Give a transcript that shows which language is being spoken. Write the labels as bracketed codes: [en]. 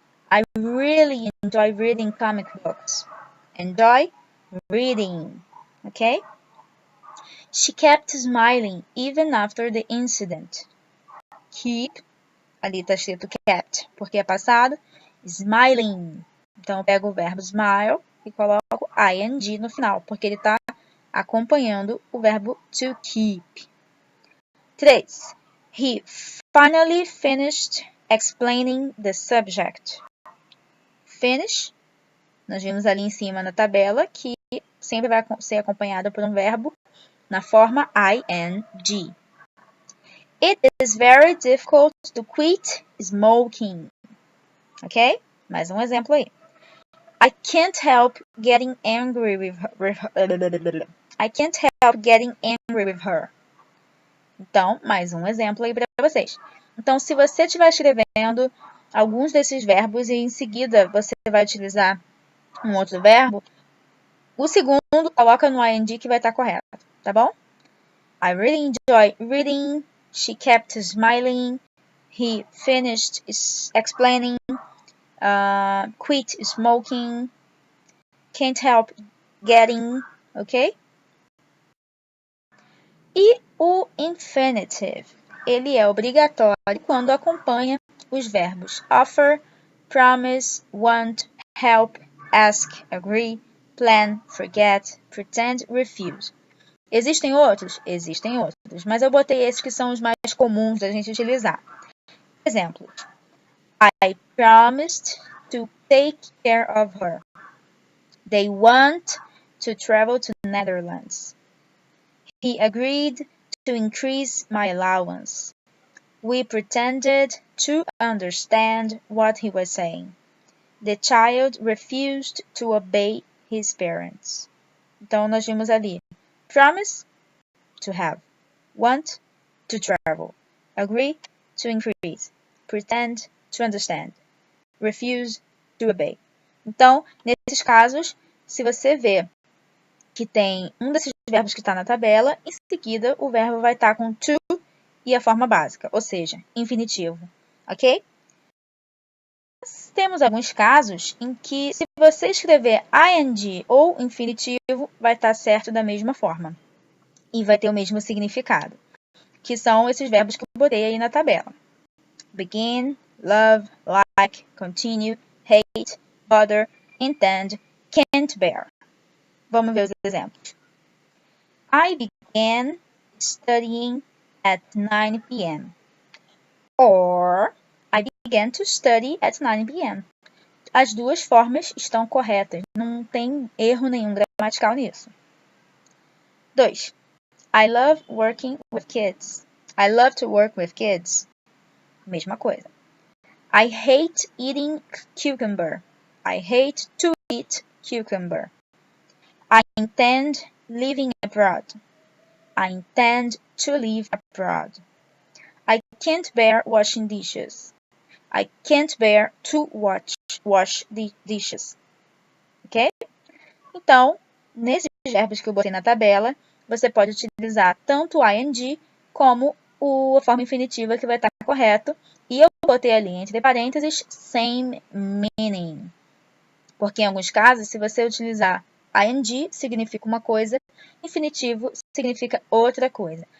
[en] I really enjoy reading comic books. Enjoy reading, ok? She kept smiling even after the incident. [pt] Keep, ali está escrito kept, porque é passado. Smiling. Então, eu pego o verbo smile e coloco ing no final, porque ele está acompanhando o verbo to keep. 3. [en] He finally finished explaining the subject. [pt] Finish, nós vimos ali em cima na tabela que sempre vai ser acompanhado por um verbo na forma ing. [en] It is very difficult to quit smoking. Ok? [pt] Mais um exemplo aí. [en] I can't help getting angry with her. I can't help getting angry with her. [pt] Então, mais um exemplo aí para vocês. Então, se você estiver escrevendo alguns desses verbos e em seguida você vai utilizar um outro verbo, o segundo coloca no ing que vai estar correto, tá bom? [en] I really enjoy reading. She kept smiling. He finished explaining. Quit smoking. Can't help getting, ok? [pt] E o infinitive, ele é obrigatório quando acompanha os verbos offer, promise, want, help, ask, agree, plan, forget, pretend, refuse. Existem outros? Existem outros, mas eu botei esses que são os mais comuns da gente utilizar. [en] Exemplo, I promised to take care of her. They want to travel to the Netherlands. He agreed to increase my allowance. We pretended to understand what he was saying. The child refused to obey his parents. [pt] Então, nós vimos ali, promise, to have. [en] Want, to travel. Agree, to increase. Pretend, to understand. Refuse, to obey. [pt] Então, nesses casos, se você vê que tem um desses verbos que está na tabela, em seguida o verbo vai estar com to e a forma básica, ou seja, infinitivo, ok? Mas temos alguns casos em que, se você escrever ing ou infinitivo, vai estar certo da mesma forma e vai ter o mesmo significado, que são esses verbos que eu botei aí na tabela. [en] Begin, love, like, continue, hate, bother, intend, can't bear. [pt] Vamos ver os exemplos. [en] I began studying at 9 p.m. Or, I began to study at 9 p.m. [pt] As duas formas estão corretas. Não tem erro nenhum gramatical nisso. 2. [en] I love working with kids. I love to work with kids. [pt] Mesma coisa. [en] I hate eating cucumber. I hate to eat cucumber. I intend living abroad. I intend to live abroad. I can't bear washing dishes. I can't bear to wash the dishes. Ok? [pt] Então, nesses verbos que eu botei na tabela, você pode utilizar tanto o ing como a forma infinitiva que vai estar correto. E eu botei ali entre parênteses [en] same meaning. [pt] Porque em alguns casos, se você utilizar ing, significa uma coisa, infinitivo significa outra coisa.